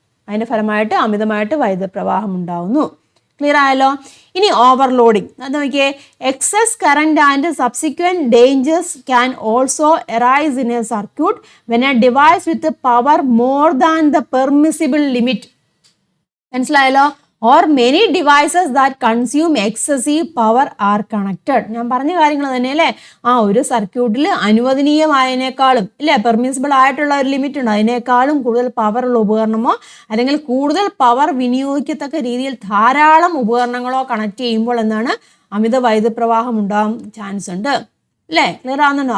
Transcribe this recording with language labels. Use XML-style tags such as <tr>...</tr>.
<ml>അതിൻ്റെ ഫലമായിട്ട് അമിതമായിട്ട് വൈദ്യുത പ്രവാഹം ഉണ്ടാവുന്നു. ക്ലിയർ ആയല്ലോ? ഇനി ഓവർലോഡിങ് അത് നോക്കിയേ.</ml> <en>Excess current and subsequent dangers can also arise in a circuit when a device with power more than the permissible limit.</en> <ml>മനസ്സിലായല്ലോ?</ml> <en>or many devices that consume excessive power are connected.</en> <ml>ഞാൻ പറഞ്ഞ കാര്യങ്ങൾ തന്നെ അല്ലേ, ഒരു സർക്യൂട്ടിൽ അനുവദനീയമായതിനേക്കാളും ഇല്ലേ, പെർമിസിബിൾ ആയിട്ടുള്ള ഒരു ലിമിറ്റ് ഉണ്ട്, അതിനേക്കാളും കൂടുതൽ പവർ ഉള്ള ഉപകരണമോ അല്ലെങ്കിൽ കൂടുതൽ പവർ വിനിയോഗിക്കത്തക്ക രീതിയിൽ ധാരാളം ഉപകരണങ്ങളോ കണക്ട് ചെയ്യുമ്പോൾ എന്താണ്, അമിത വൈദ്യുതപ്രവാഹം ഉണ്ടാകാൻ ചാൻസ് ഉണ്ട് അല്ലേ, ക്ലിയർ ആകുന്നുണ്ടോ?</ml>